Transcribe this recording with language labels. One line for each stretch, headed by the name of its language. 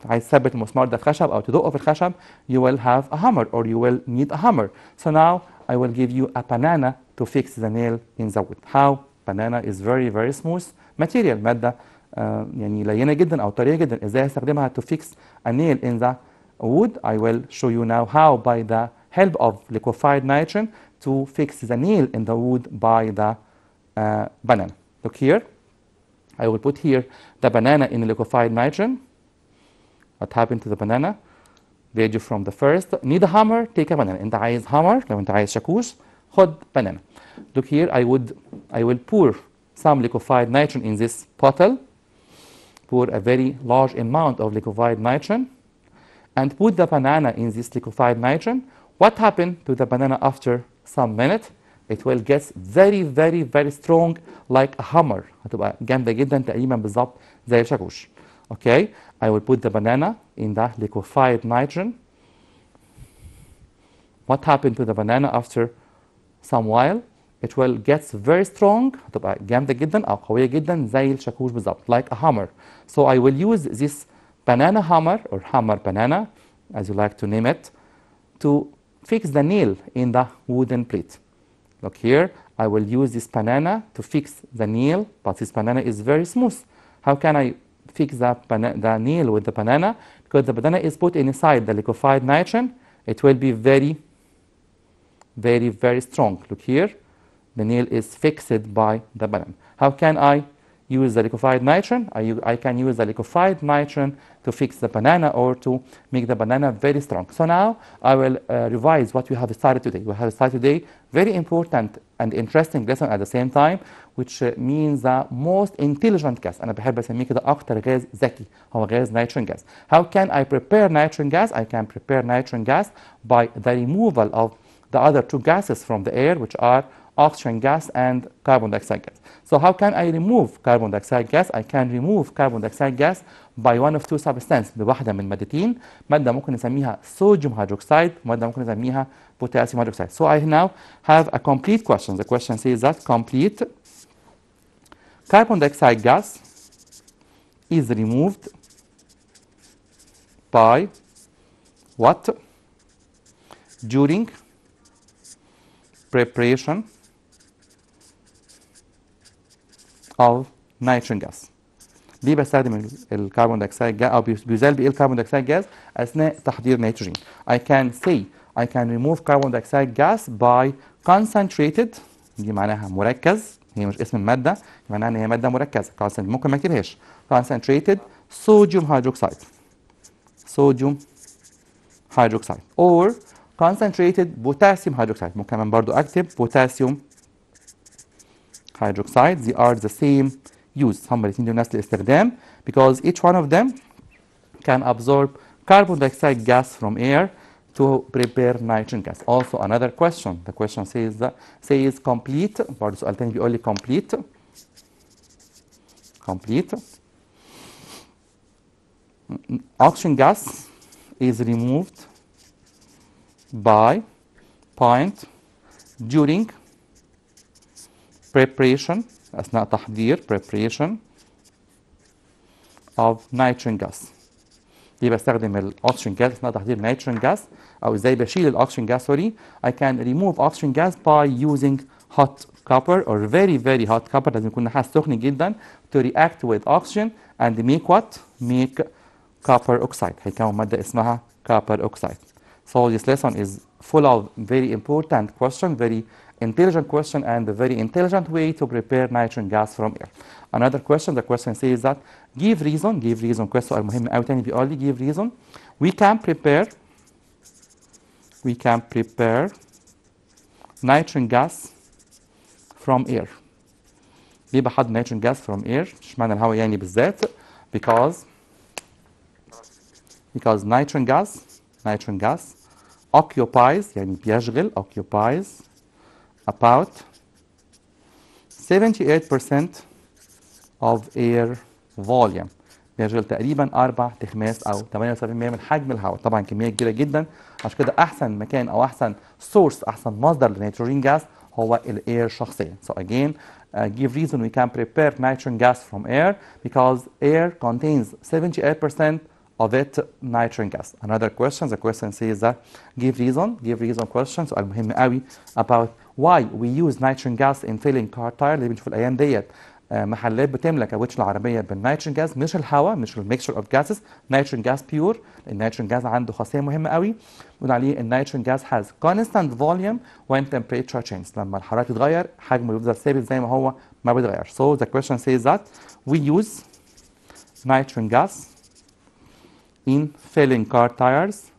Arabic: عايز تثبت المسمار ده في خشب أو تدقه في الخشب.
English: You will have a hammer or you will need a hammer. So now I will give you a banana to fix the nail in the wood. How? Banana is very smooth material.
Arabic: مادة يعني لينة جدا أو طرية جدا. إزاي هستخدمها
English: to fix a nail in the wood? I will show you now how by the help of liquefied nitrogen to fix the nail in the wood by the banana. Look here. I will put here the banana in liquefied nitrogen. What happened to the banana? Video from the first. Need a hammer? Take a banana.
Arabic: أنت عايز hammer لو أنت عايز شاكوش خد banana.
English: Look here. I will pour some liquefied nitrogen in this bottle. Pour a very large amount of liquefied nitrogen and put the banana in this liquefied nitrogen. What happened to the banana after some minutes? It will get very strong like a hammer.
Arabic: هتبقى جامدة جدا تقريبا بالظبط زي الشاكوش.
English: Okay, I will put the banana in the liquefied nitrogen. What happened to the banana after some while? It will get very strong.
Arabic: هتبقى جامدة جدا أو قوية جدا زي الشاكوش بالظبط
English: like a hammer. So I will use this banana hammer or hammer banana as you like to name it to fix the nail in the wooden plate. Look here, I will use this banana to fix the nail, but this banana is very smooth. How can I fix the nail with the banana? Because the banana is put inside the liquefied nitrogen, it will be very strong. Look here, the nail is fixed by the banana. How can I use the liquefied nitrogen? I can use the liquefied nitrogen to fix the banana or to make the banana very strong. So now I will revise what we have started today. We have started today very important and interesting lesson at the same time, which means the most intelligent gas.
Arabic: أنا بحب أسميه كده أكتر غاز ذكي هو غاز nitrogen gas.
English: How can I prepare nitrogen gas? I can prepare nitrogen gas by the removal of the other two gases from the air, which are oxygen gas and carbon dioxide gas. So how can I remove carbon dioxide gas? I can remove carbon dioxide gas by one of two substances
Arabic: بواحدة من مادتين. مادة ممكن نسميها sodium hydroxide، مادة ممكن نسميها potassium hydroxide.
English: So I now have a complete question. The question says that complete carbon dioxide gas is removed by what? During preparation of nitrogen gas.
Arabic: ليه بستخدم الكربون دايوكسيد جاز او بيزال بايه الكربون دايوكسيد جاز اثناء تحضير نيتروجين؟
English: I can say I can remove carbon dioxide gas by concentrated،
Arabic: دي معناها مركز، هي مش اسم الماده، معناها ان هي ماده مركزه. ممكن ما اكتبهاش
English: concentrated sodium hydroxide، sodium hydroxide or concentrated potassium hydroxide.
Arabic: ممكن كمان برضو اكتب potassium hydroxide.
English: They are the same use.
Arabic: هم الاثنين دول نفس الاستخدام
English: because each one of them can absorb carbon dioxide gas from air to prepare nitrogen gas. Also another question. The question says complete.
Arabic: برضو سؤال تاني بيقول لي
English: complete oxygen gas is removed by point during preparation
Arabic: أثناء تحضير
English: preparation of nitrogen gas.
Arabic: ليه بستخدم الأكسجين جاز أثناء تحضير nitrogen gas أو إزاي بشيل الأكسجين جاز سوري؟
English: I can remove oxygen gas by using hot copper
Arabic: or very hot copper. لازم يكون نحاس سخن جدا
English: to react with oxygen and make what? Make copper oxide.
Arabic: هيكون مادة اسمها copper oxide.
English: So this lesson is full of very important question, very intelligent question and a very intelligent way to prepare nitrogen gas from air. Another question, the question says that give reason question
Arabic: المهم قوي تاني بيقول لي
English: give reason we can prepare nitrogen gas from air.
Arabic: ليه بحضر
English: nitrogen gas from air؟
Arabic: مش معنى الهواء يعني بالذات
English: because nitrogen gas occupies
Arabic: يعني بيشغل
English: occupies about 78% of air volume.
Arabic: بيشغل تقريبا 4 تخماس او 78% من حجم الهواء. طبعا كميه كبيره جدا، عشان كده احسن مكان او احسن سورس احسن مصدر للنيتروجين جاز هو الاير شخصيا.
English: So again give reason we can prepare nitrogen gas from air because air contains 78% of it nitrogen gas. Another question, the question says that give reason question.
Arabic: سؤال مهم قوي
English: about why we use nitrogen gas in filling car tire.
Arabic: اللي بنشوف الايام ديت محلات بتملى كاوتش العربيه بالنيتروجين جاز، مش الهواء، مش
English: الميكشر of gases,
Arabic: نيتروجين جاز بيور. النيتروجين جاز عنده خاصيه مهمه قوي بنقول عليه النيتروجين جاز
English: has constant volume when temperature changes.
Arabic: لما الحراره تتغير حجمه يفضل ثابت زي ما هو ما بيتغيرش.
English: So the question says that we use nitrogen gas in filling car tires.